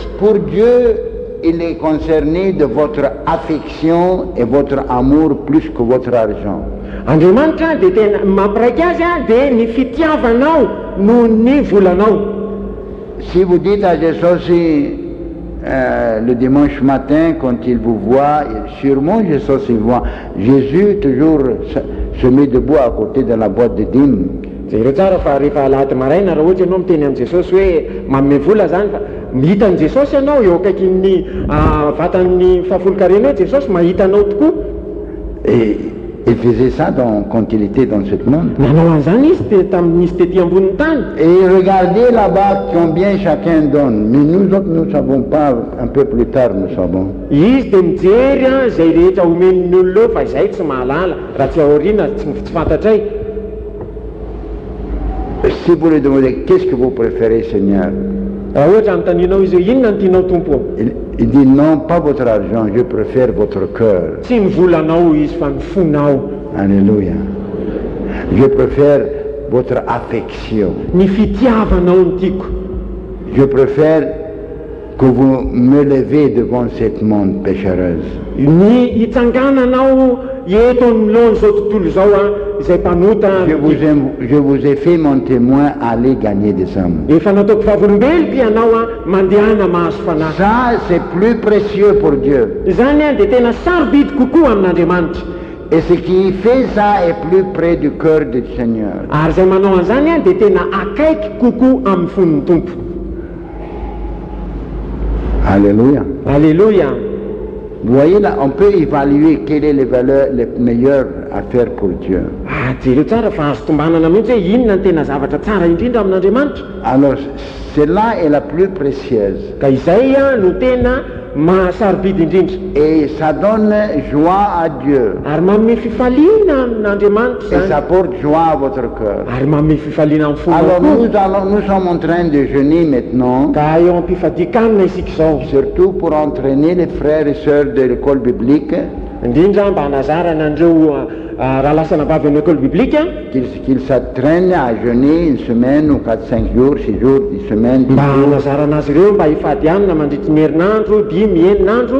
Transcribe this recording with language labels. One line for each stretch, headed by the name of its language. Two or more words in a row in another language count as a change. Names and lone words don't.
French: Pour Dieu, il est concerné de votre affection et votre amour plus que votre argent.
Malagasy: Andriamanitra dia tena mampiraiky azy dia ny fitiavanao no ny volanao.
French: Si vous dites à Jésus le dimanche matin, quand il vous voit, sûrement Jésus voit, Jésus toujours se met debout à côté de la boîte de dîmes.
Malagasy: Zay tsara fa rehefa alahady maraina raha ohatry ianao miteny amin'ny Jesosy hoe manome vola zany fa mihitan'i Jesosy ianao eo akaikin'ny vatan'ny fahafolo-karena hoe Jesosy mahita anao tokoa.
French: Et il faisait ça quand il était dans ce monde.
Malagasy: Nanao an'izany izy tamin'izy tety ambonin'ny tany.
French: Et regardez là-bas combien chacun donne. Mais nous autres, nous ne savons pas, un peu plus tard nous savons.
Malagasy: Izy dia mijery izay rehetra omen'ny olona fa izay tsy mahalala raha tsy aoriana tsy fantatray.
French: Si vous lui demandez, qu'est-ce que vous préférez, Seigneur?
Malagasy: Raha ohatra anontanianao izy hoe inona no tianao tompo?
French: Il dit, non, pas votre argent, je préfère votre cœur.
Malagasy: Tsy ny volanao izy fa ny fonao. Alléluia.
French: Je préfère votre affection.
Malagasy: Ny fitiavanao no tiako.
French: Je préfère que vous me levez devant cette monde péchereuse.
Malagasy: Ny hitsangananao eto amin'izao tontolo izao izay mpanota.
French: Je vous ai fait mon témoin, aller gagner des âmes.
Malagasy: Efa nataoko vavolombeloko ianao mandehana mahazo fanahy.
French: Ça, c'est plus précieux pour Dieu.
Malagasy: Zany dia tena sarobidy kokoa amin'Andriamanitra.
French: Et ce qui fait ça est plus près du cœur du Seigneur.
Malagasy: Ary izay manao an'izany dia tena akaiky kokoa amin'ny fon'ny tompo. Alléluia. Alléluia.
French: Vous voyez là, on peut évaluer quelles sont les valeurs les meilleures à faire pour Dieu.
Malagasy: Jereo tsara fa azo tombanana mihitsy hoe inona ny tena zavatra tsara indrindra amin'Andriamanitra.
French: Alors, celle-là est la plus précieuse.
Malagasy: Ka izay no tena mahasarobidy indrindra.
French: Et ça donne joie à Dieu.
Malagasy: Ary manome fifaliana amin'Andriamanitra
French: Et ça
Malagasy: zany.
French: porte joie à votre cœur.
Malagasy: Ary manome fifaliana amin'ny fonao
French: Alors
Malagasy: koa.
French: nous sommes en train de jeûner maintenant,
Malagasy: Ka eo am-pifadikanina isika izao.
French: surtout pour entraîner les frères et sœurs de l'école biblique,
Malagasy: Indrindra mba hanazarana andreo raha lasana vavy amin'ny école biblika
French: qu'ils s'entraînent à jeûner une semaine ou 4-5 jours, 6 jours, 10 semaines, 10
Malagasy: mba
French: jours,
Malagasy: hanazarana azy ireo mba hifady hanina mandritra ny herinandro 10-eninandro